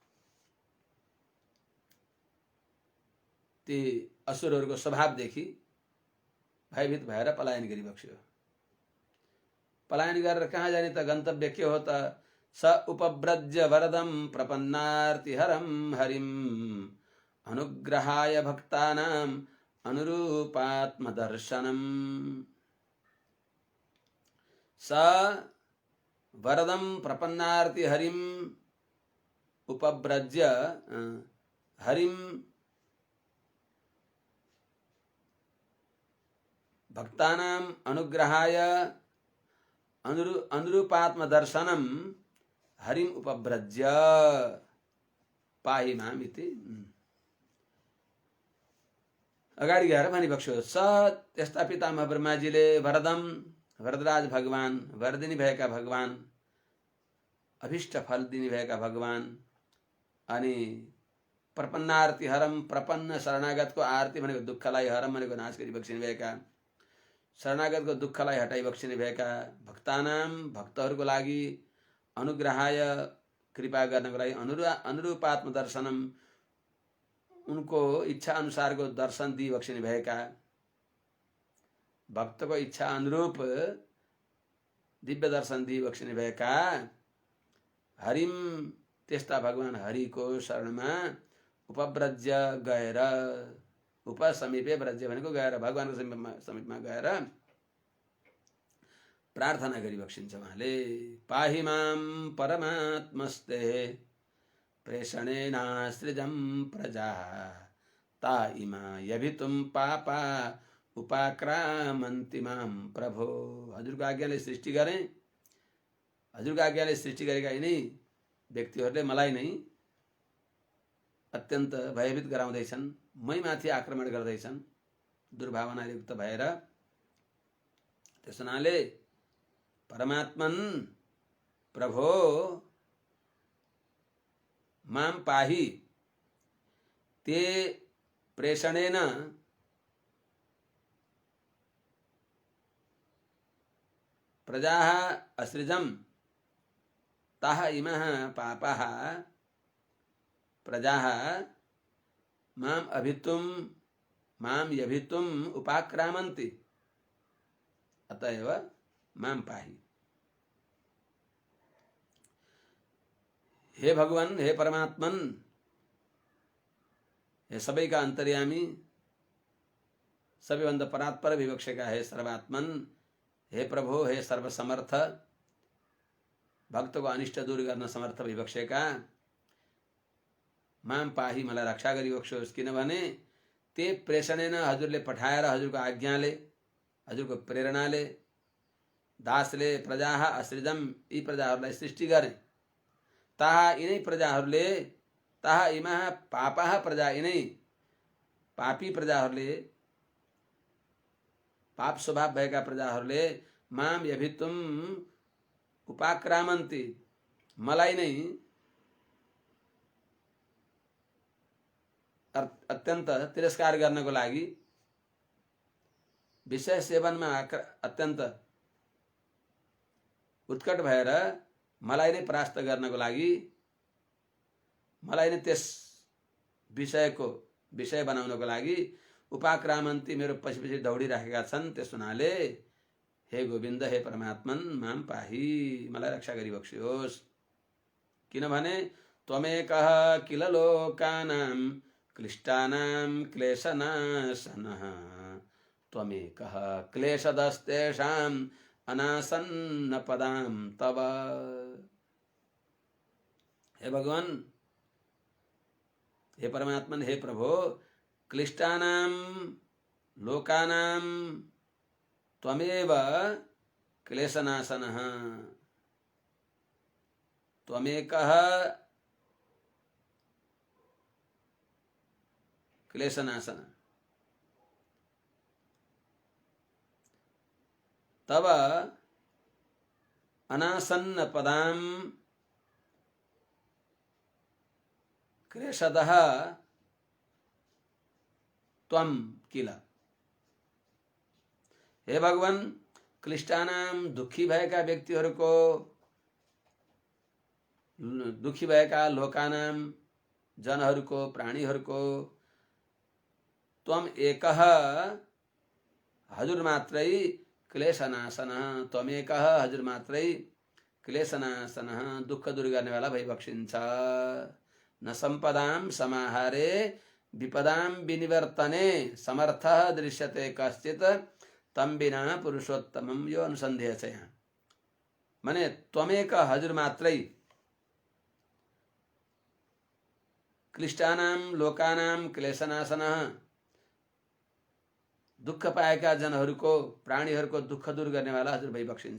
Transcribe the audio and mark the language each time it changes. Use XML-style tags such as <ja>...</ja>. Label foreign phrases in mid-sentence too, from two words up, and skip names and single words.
<ne>ती असुरहरूको स्वभावदेखि भयभीत भएर पलायन गरिबक्स्यो। पलायन गरेर कहाँ जाने त गन्तव्य के हो त</ne> <sa>स उपव्रज्य वरदम प्रपन्नार्तिहरम हरिम अनुग्रहाय भक्तानाम अनुरूपात्मदर्शनम। स वरदम प्रपन्नार्ति हरिम उपव्रज्य हरिम भक्तानाम अनुग्रहाय अनुरूपात्मदर्शनम हरिम उपव्रज्य पाहि माम इति।</sa> <ne>अगाडि गएर भनिबक्स्यो स त्यस्ता पितामह ब्रह्माजीले वरदम वरदराज भगवान वरदिनी भएका भगवान अभिष्ट फल दिने भएका भगवान अनि</ne> <sa>प्रपन्नार्ति हरम</sa> <ne>प्रपन्न शरणागतको आरती भनेको दुःखलाई हरम भनेको नाश गरी बक्सिने भएका शरणागतको दुःखलाई हटाई बक्सिने भएका भक्तानाम भक्तहरूको लागि अनुग्रहाय कृपा गर्नको लागि</ne> <sa>अनुरूपात्म दर्शनम</sa> <ne>उनको इच्छा अनुसारको दर्शन दिई बक्सिने भएका भक्तको इच्छा अनुरूप दिव्य दर्शन दिई बक्सिने भएका हरिम त्यस्ता भगवान हरिको शरणमा उपव्रज्य गएर</ne> <sa>उपसमीपे व्रज्य</sa> <ne>भनेको गएर भगवानको समीपमा गएर प्रार्थना गरी बक्सिन्छ उहाँले।</ne> <sa>पाहि माम परमात्मस्ते प्रेषणेनासृजं प्रजा ता इमा यभितुम पापा उपाक्रामन्ति माम प्रभो।</sa> <ne>हजुरको आज्ञाले सृष्टि गरे, हजुरको आज्ञाले सृष्टि गरेका यिनै व्यक्तिहरूले मलाई नै अत्यन्त भयभीत गराउँदैछन्, मै माथि आक्रमण गर्दैछन् दुर्भावना युक्त भएर।</ne> <sa>त्यस हुनाले परमात्मन प्रभो माम पाहि ते प्रेषणेन प्रजाः असृजम् ताः इमः पापाः प्रजाः माम अभितुम माम यभितुम उपाक्रामन्ति अतएव माम पाहि।</sa> <ne>हे भगवान, हे परमात्मन, हे सबै का अंतर्यामी, सबैभन्दा परात्पर विवक्षेका हे सर्वात्मन, हे प्रभु, हे सर्वसमर्थ, भक्तको अनिष्ट दूर गर्न समर्थ विवक्षेका,</ne> <sa>माम पाही,</sa> <ne>मलाई रक्षा गरिबक्सोस्। किनभने</ne> <sa>ते प्रेषणेन,</sa> <ne>हजुरले पठाएर, हजुरको आज्ञाले, हजुरको प्रेरणाले, दासले</ne> <sa>प्रजाः असृजम,</sa> <ne>यी प्रजाहरूलाई सृष्टि गरे।</ne> <sa>ताहा,</sa> <ne>यिनै प्रजाहरूले,</ne> <sa>ताहा इमाः पापाः प्रजा,</sa> <ne>यिनै पापी प्रजाहरूले, पाप स्वभाव भएका प्रजाहरूले</ne> <sa>माम यभितुम उपाक्रामन्ति,</sa> <ne>मलाई नै अत्यन्त तिरस्कार गर्नको लागि, विषय सेवनमा अत्यन्त उत्कट भएर मलाई नै परास्त गर्नको लागि, मलाई नै त्यस विषयको विषय बनाउनको लागि उपाक्रामन्ती, मेरो पछि पछि दौडिराखेका छन्। त्यस हुनाले हे गोविन्द, हे परमात्मन,</ne> <sa>माम पाही,</sa> <ne>मलाई रक्षा गरिबक्सियोस्।</ne> <sa>किनभने त्वमेकः किल लोकानां क्लिष्टानां क्लेशनाशनः, त्वमेकः क्लेशदस्तेषां अनासन्न पदां तव।</sa> <ne>हे भगवान, हे परमात्मन, हे प्रभु,</ne> <sa>क्लिष्टानां लोकानां त्वमेव क्लेशनाशनः, त्वमेकः क्लेशनाशन, तव अनासन्न पदां क्लेशदः त्वं किल।</sa> <ne>हे भगवान, क्लिष्टानाम, दुखी भएका व्यक्तिहरूको, दुखी भएका लोकानाम, जनहरूको, प्राणीहरूको,</ne> <sa>त्वम एकः,</sa> <ne>हजुर मात्रै क्लेशनाशन,</ne> <sa>त्वम एकः,</sa> <ne>हजुर मात्रै क्लेशनाशन, दुःख दूर गर्नेवाला भइबक्सिन्छ।</ne> <sa>न सम्पदां समाहारे विपदां विनिवर्तने समर्थः दृश्यते कश्चित् तम बिना पुरुषोत्तमम,</sa> <ne>यो अनुसन्धेय छ यहाँ। माने त्वमेक, हजुर मात्रै,</ne> <sa>क्लिष्टानां लोकानां क्लेशनाशनः,</sa> <ne>दुःख पाएका जनहरूको, प्राणीहरूको दुःख दूर गर्नेवाला हजुर भइबक्सिन्छ।</ne>